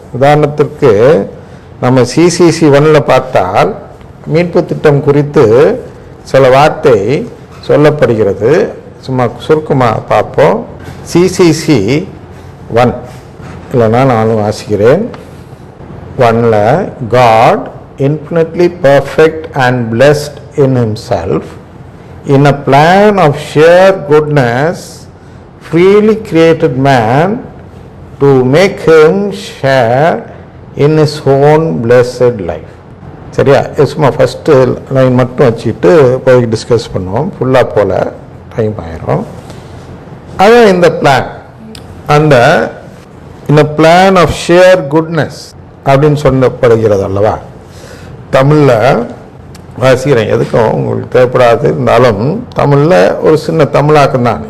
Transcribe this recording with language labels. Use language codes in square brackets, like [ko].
[ta] உதாரணத்திற்கு நம்ம CCC 1 பார்த்தால் மீட்பு திட்டம் குறித்து சில வார்த்தை சொல்லப்படுகிறது. சும்மா சுருக்கமாக பார்ப்போம். CCC 1 இல்லைனா நானும் வாசிக்கிறேன். [en] 1 God, infinitely perfect and blessed in himself, in a plan of sheer goodness, freely created man to make him share in his own blessed life. [ta] சரியா? சும்மா ஃபஸ்ட்டு லைன் மட்டும் வச்சுட்டு போய் டிஸ்கஸ் பண்ணுவோம். ஃபுல்லாக போல் டைம் ஆயிரும். அதான் இந்த பிளான். அந்த இந்த [en] plan of share goodness [ta] அப்படின்னு சொல்லப்படுகிறது அல்லவா. தமிழில் வாசிக்கிறேன், எதுக்கும் உங்களுக்கு தேவைப்படாது, இருந்தாலும் தமிழில் ஒரு சின்ன தமிழாக்கம் தான்.